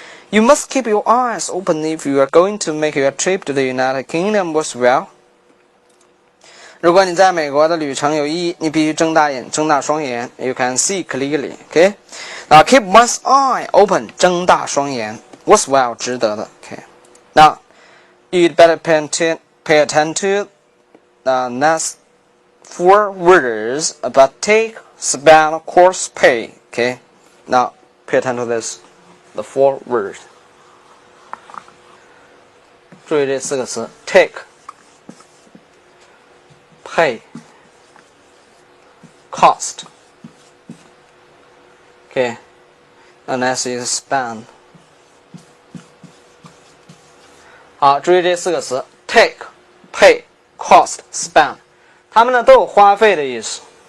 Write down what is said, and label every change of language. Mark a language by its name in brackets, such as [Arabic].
[English] You must keep your eyes open if you are going to make your trip to the United Kingdom worthwhile. [Chinese] 如果你在美国的旅程有意义，你必须睁大双眼。 [English] You can see clearly. OK. Now keep one's eye open. [Chinese] 睁大双眼。 Worthwhile 值得的。 [English] OK. Now you'd better pay attention to the next 4 words about take, spend, course, pay. Okay. Now pay attention to this. The 4 words. [Chinese] 注意这4个词 take, pay, cost. [English] Okay. And next is spend. [Chinese] 好，注意这4个词 take, pay, cost, spend. 它们呢都有花费的意思。